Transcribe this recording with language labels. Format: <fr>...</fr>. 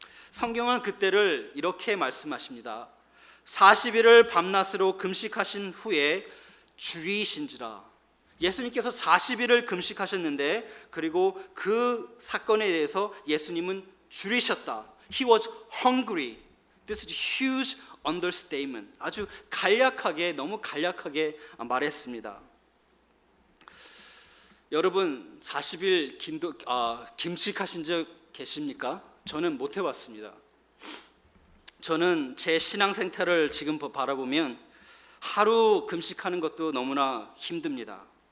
<ko>성경은 그때를 이렇게 말씀하십니다. 40일을 밤낮으로 금식하신 후에 줄이신지라. 예수님께서 40일을 금식하셨는데 그리고 그 사건에 대해서 예수님은 줄이셨다.</ko> <en>He was hungry. This is a huge understatement.</en> <ko>아주 간략하게, 너무 간략하게 말했습니다. 여러분 40일 금식하신 적 계십니까? 저는 못 해봤습니다. 저는 제 신앙 생태를 지금 바라보면 하루 금식하는 것도 너무나 힘듭니다.</ko>